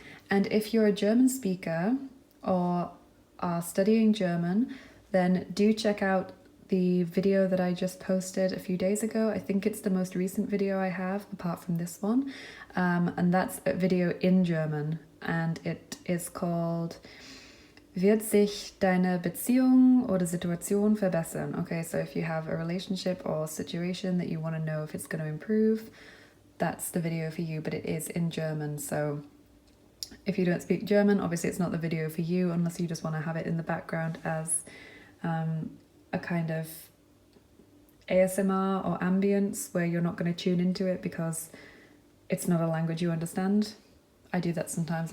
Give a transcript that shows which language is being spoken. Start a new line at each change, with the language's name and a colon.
English: And if you're a German speaker or are studying German, then do check out the video that I just posted a few days ago. I think it's the most recent video I have, apart from this one. And that's a video in German. And it is called
German: Wird sich deine Beziehung oder Situation verbessern?
English: Okay, so if you have a relationship or situation that you want to know if it's going to improve, that's the video for you, but it is in German. So if you don't speak German, obviously it's not the video for you unless you just want to have it in the background as a kind of ASMR or ambience where you're not going to tune into it because it's not a language you understand. I do that sometimes.